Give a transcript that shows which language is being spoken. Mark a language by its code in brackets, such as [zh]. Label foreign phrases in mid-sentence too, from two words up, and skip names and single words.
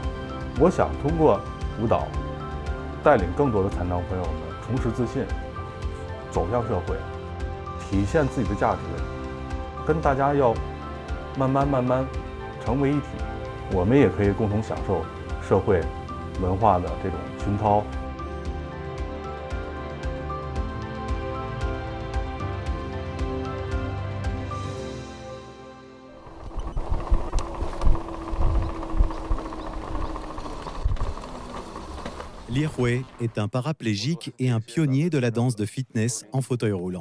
[zh] 我想通过舞蹈带领更多的残障朋友们重拾自信，走向社会，体现自己的价值，跟大家要慢慢成为一体，我们也可以共同享受社会文化的这种熏陶。 [fr] Li Hui est un paraplégique et un pionnier de la danse de fitness en fauteuil roulant.